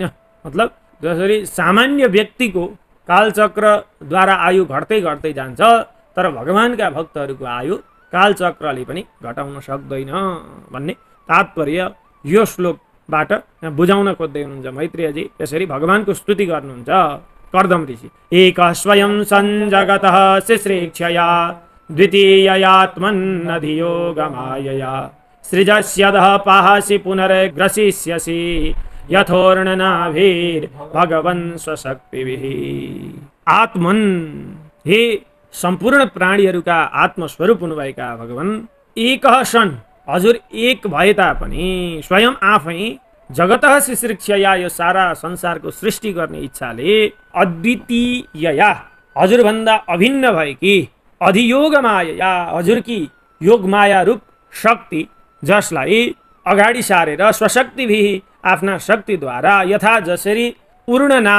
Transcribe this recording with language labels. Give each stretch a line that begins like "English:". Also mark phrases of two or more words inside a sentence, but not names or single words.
Nepali: मतलब जसरी सामान्य व्यक्तिको कालचक्रद्वारा आयु घट्दै घट्दै जान्छ तर भगवानका भक्तहरूको आयु कालचक्रले पनि घटाउन सक्दैन भन्ने तात्पर्य यो श्लोकबाट बुझाउन खोज्दै हुनुहुन्छ मैत्रेयजी। त्यसरी भगवानको स्तुति गर्नुहुन्छ कर्दम ऋषि।
Sanskrit: एक स्वयं सञ्जगतः शिश्रेक्षया द्वितीययात्मन्नधियोगमायया सृजस्यदः पाहसि पुनर्ग्रसिष्यसि यथोर्णनाभिर्भगवन् स्वशक्तिभिः।
Nepali: आत्मन हे सम्पूर्ण प्राणीहरूका आत्मस्वरूप हुनुभएका भगवान एक सन हजुर एक भए तापनि स्वयं आफै
Sanskrit: जगतः शिश्रिक्षया
Nepali: यो सारा संसारको सृष्टि गर्ने इच्छाले अद्वितीयया हजुरभन्दा अभिन्न भएकी अधियोग माया हजुरकी योग माया रूप शक्ति जसलाई अगाडि सारेर स्वशक्तिभिः आफ्ना शक्तिद्वारा यथा जसरी पूर्ण